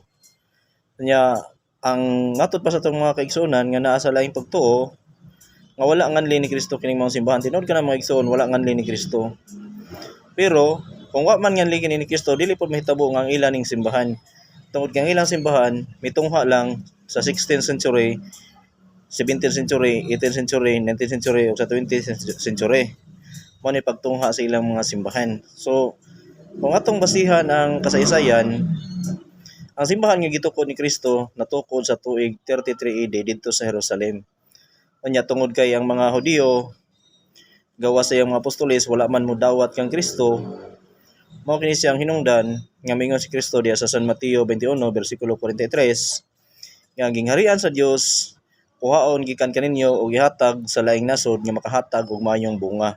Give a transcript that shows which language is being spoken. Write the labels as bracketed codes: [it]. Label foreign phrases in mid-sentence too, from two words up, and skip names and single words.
[ceb] Kanya ang ngatod pa sa atong mga kaigsunan nga naa sa laing pagtuo nga wala nganli ni Kristo kining mga simbahan. Tinuod ka na mga igsoon, wala nganli ni Kristo. Pero kung wa man nganli kini ni Kristo, dili pod mahitabo nga ang ilang ning simbahan. Tungod kang ilang simbahan mitungha lang sa 16th century, 17th century, 18th century, 19th century ug sa 20th century. Mao ni pagtungha sa ilang mga simbahan. So kung atong basihan ang kasaysayan, ang simbahan nga gitukod ni Kristo natukod sa tuig 33 AD didto sa Jerusalem. Unya tungod kay ang mga Hudiyo gawas sa iyang mga apostoles wala man mo dawat kang Kristo, mao kini siyang hinungdan nga mingon si Kristo diha sa San Mateo 21 bersikulo 43 nga gingharian sa Dios kuhaon gikan kaninyo ug ihatag sa laing nasod nga makahatag og maayong bunga.